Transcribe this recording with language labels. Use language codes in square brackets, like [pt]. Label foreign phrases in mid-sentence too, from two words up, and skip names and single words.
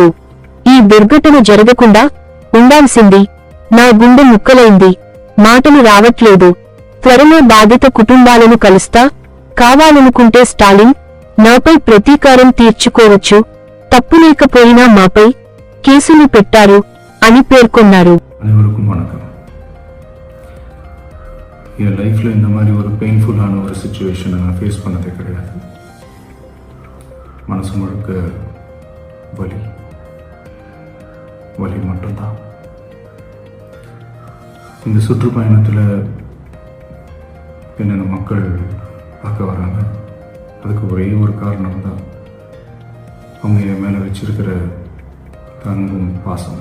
[te] ఈ దుర్ఘటన జరగకుండా ఉండాల్సింది. నా గుండె ముక్కలైంది. మాటలు రావట్లేదు. త్వరలో బాధిత కుటుంబాలను కలుస్తా. కావాలనుకుంటే స్టాలిన్ నాపై ప్రతీకారం తీర్చుకోవచ్చు. తప్పులేకపోయినా మాపై కేసులు పెట్టారు అని పేర్కొన్నారు. [ta] அனைவருக்கும் வணக்கம். என் லைஃப்பில் இந்த மாதிரி ஒரு பெயின்ஃபுல்லான ஒரு சுச்சுவேஷனை நான் ஃபேஸ் பண்ணதே கிடையாது. மனசு முழுக்க வலி மட்டும்தான். இந்த சுற்றுப்பயணத்தில் என்னென்ன மக்கள் பார்க்க வராங்க, அதுக்கு ஒரே ஒரு காரணம் தான் அவங்க என் மேலே வச்சிருக்கிற அன்பும் பாசம்.